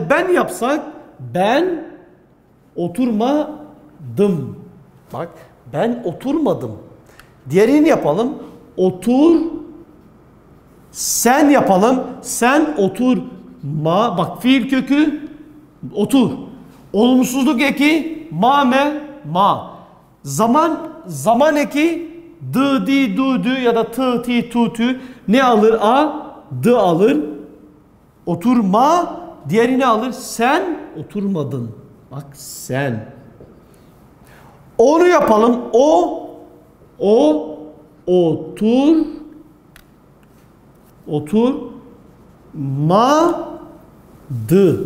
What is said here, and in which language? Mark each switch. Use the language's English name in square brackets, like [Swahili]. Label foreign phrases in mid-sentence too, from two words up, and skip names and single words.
[Turkish] Ben yapsak ben oturmadım. Bak, ben oturmadım. Diğerini yapalım. Sen yapalım. Sen oturma. Bak, fiil kökü otur. Olumsuzluk eki ma. Zaman eki dı di du dü ya da tı ti tu tü ne alır? Dı alır. Oturma. Diğerini alır. Sen oturmadın. Bak, sen. Onu yapalım. Oturmadı.